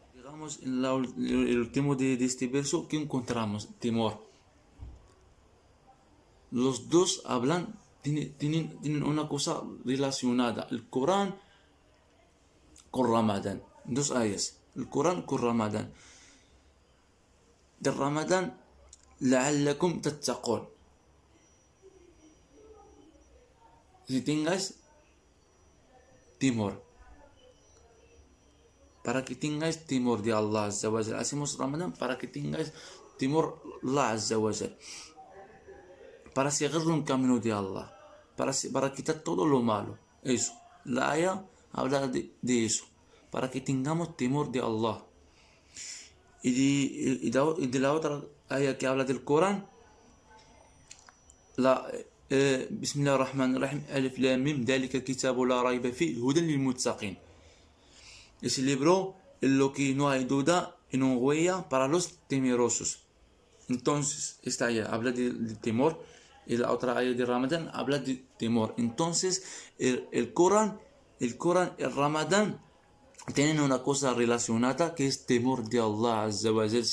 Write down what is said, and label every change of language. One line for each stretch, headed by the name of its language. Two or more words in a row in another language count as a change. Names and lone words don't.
Spanish: Digamos, en el último de este verso, ¿qué encontramos? Temor. Los dos hablan, tienen una cosa relacionada, el Corán con Ramadán. Dos ayas, el Corán con Ramadán. De Ramadán,
Arabic: لعلكم تتقون.
Spanish: Si tengáis temor, para que tengáis temor de
Arabic: الله عز وجل.
Spanish: Hacemos Ramadán para que tengáis temor de
Arabic: الله عز وجل,
Spanish: para seguir un camino de Allah, para quitar todo lo malo. Eso, la aya habla de eso, para que tengamos temor de Allah. Y de la otra aya que habla del Corán,
Arabic: بسم الله الرحمن الرحيم، ألف لام ميم, ذلك الكتاب لا ريب فيه هدى للمتقين.
Spanish: Ese libro es lo que no hay duda, en un guía para los temerosos. Entonces, esta aya habla de temor, y la otra aya de Ramadán habla de temor. Entonces, el Corán, el Ramadán, tienen una cosa relacionada que es temor de
Arabic: الله عز وجل.